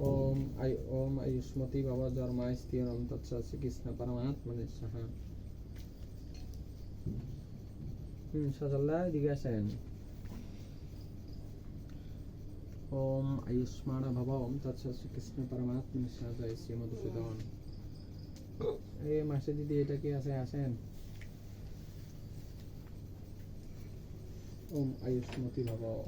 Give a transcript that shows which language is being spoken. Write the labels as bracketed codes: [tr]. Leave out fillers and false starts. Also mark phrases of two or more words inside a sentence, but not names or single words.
[sa] ओम आयुष्मती भव धर्माय स्थिरं तत्सत् श्री कृष्ण परमात्मने स्वाहा। [bn] সজলদা এদিকে আসেন। [sa] ওম আয়ুষ্মান ভব ওম তৎসৎ কৃষ্ণ পরমাত্মা সাজয় শ্রী মধুসূদন। [bn] এই মাসে দিদি এটা কি আছে আসেন। [sa] ওম আয়ুষ্মতি ভব।